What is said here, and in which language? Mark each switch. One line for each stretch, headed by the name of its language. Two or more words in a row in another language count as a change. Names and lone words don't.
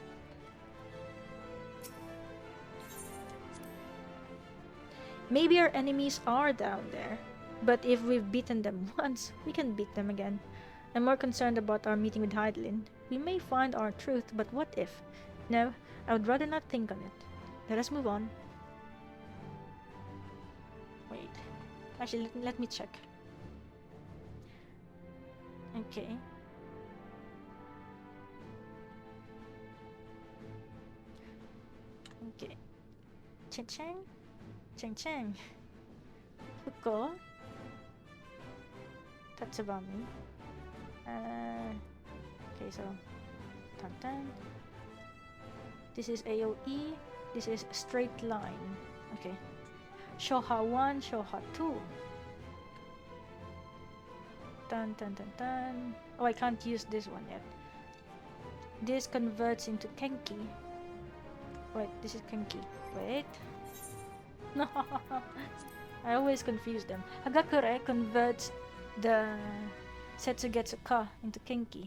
English: Maybe our enemies are down there, but if we've beaten them once, we can beat them again. I'm more concerned about our meeting with Hydaelyn. We may find our truth, but what if? No, I would rather not think on it. Let us move on. Wait. Actually, let me check. Okay. Okay. Cheng-cheng. Cheng-cheng. Fuko. Tatsubami. Okay, so... Tan-tan. This is AoE. This is straight line. Okay. Shoha 1, Shoha 2. Dun dun dun dun. Oh, I can't use this one yet. This converts into Kenki. Wait, this is Kenki. Wait. No. I always confuse them. Hagakure converts the Setsugetsu Ka into Kenki.